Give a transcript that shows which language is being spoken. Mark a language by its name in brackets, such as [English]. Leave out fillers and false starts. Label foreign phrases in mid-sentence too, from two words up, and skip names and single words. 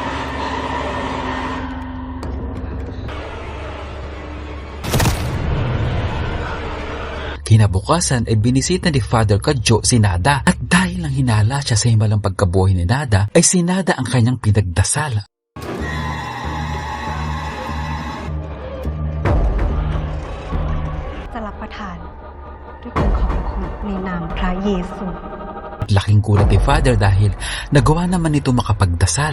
[Filipino] Kinabukasan ay binisita ni Father Kadjo si Nada at dahil lang hinala siya sa himalang pagkabuhay ni Nada ay si Nada ang kanyang pinagdasal. [Thai] จะรับประทานด้วยการขอบพระคุณในนามพระเยซู [Filipino] Laking gulat ni Father dahil nagawa naman ito makapagdasal.